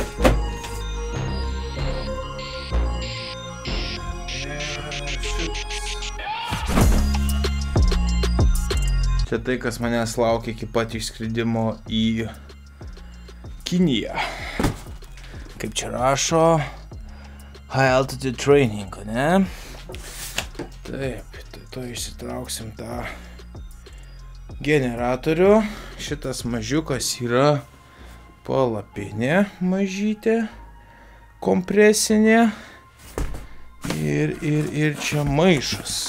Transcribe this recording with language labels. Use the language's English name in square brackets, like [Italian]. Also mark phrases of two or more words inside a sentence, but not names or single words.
[Lithuanian] Čia tai, kas manęs laukia iki pat išskridimo į Kiniją. Kaip čia rašo, [English] high altitude training, [Lithuanian] ne? Taip, to išsitrauksim tą generatorių. Šitas mažiukas yra palapinė mažytė, kompresinė. Ir čia maišas.